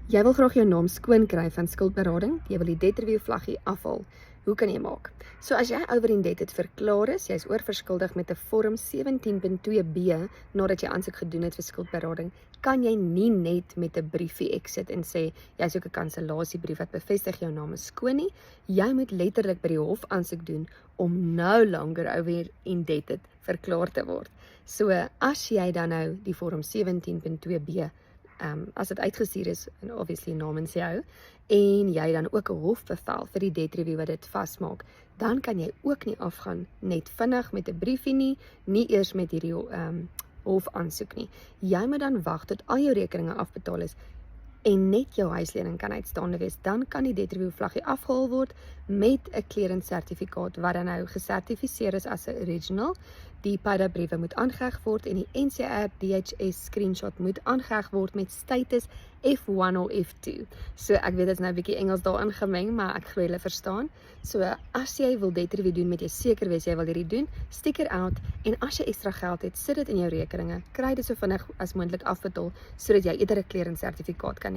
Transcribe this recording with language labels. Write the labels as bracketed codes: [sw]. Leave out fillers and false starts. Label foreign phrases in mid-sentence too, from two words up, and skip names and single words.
[af] Jy wil graag jou naam skoon kry van skuldberading, jy wil die [en] debt review [af] vlaggie afhaal. Hoe kan jy maak? So as jy [en] over in debt [af] het verklaar is, jy is oorverskuldig met 'n vorm 17.2b nadat jy aansoek gedoen het vir skuldberading, kan jy nie net met 'n briefie exit en sê jy soek 'n kansellasiebrief wat bevestig jou naam is skoon nie. Jy moet letterlik by die hof aansoek doen om [en] no longer over in debt [af] verklaar te word. So as jy dan nou die vorm 17.2b as dit uitgestuur is, en obviously namens jou, en jy dan ook 'n hofbevel vir die [en] debt review [af] wat dit vasmaak, dan kan jy ook nie afgaan net vinnig met 'n briefie nie eers met hierdie hof aansoek nie. Jy moet dan wag tot al jou rekeninge afbetaal is en net jou huislening kan uitstaande wees, dan kan die [en] debt review [af] vlaggie afgehaal word met 'n clearance sertifikaat wat dan nou gesertifiseer is as 'n original. Die paid-up briewe moet aangeheg word en die NCA DHS screenshot moet aangeheg word met status F1 of F2. So ek weet dit is nou 'n bietjie Engels daarin gemeng, maar ek glo julle verstaan. So as jy wil [en] debt review [af] doen, moet jy seker wees jy wil hierdie doen, [en] sticker out, [af] en as jy ekstra geld het, sit dit in jou rekeninge, kry dit so vinnig as moontlik afbetaal, sodat jy eerder 'n clearance sertifikaat kan hê.